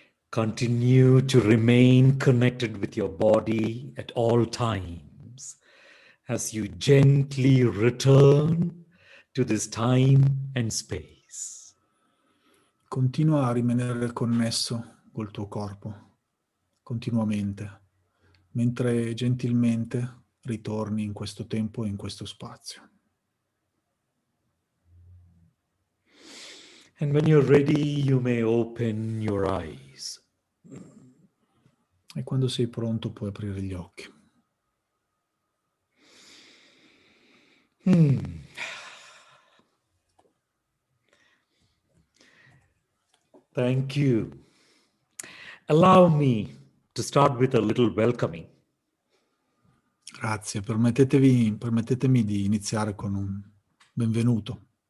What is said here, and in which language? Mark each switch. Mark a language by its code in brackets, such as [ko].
[en] Continue to remain connected with your body at all times as you gently return to this time and space. [it] Continua a rimanere connesso col tuo corpo, continuamente, mentre gentilmente ritorni in questo tempo e in questo spazio. [en] And when you're ready, you may open your eyes. [it] E quando sei pronto puoi aprire gli occhi. [en] Thank you. Allow me to start with a little welcoming. [it] Grazie, permettetemi di iniziare con un benvenuto.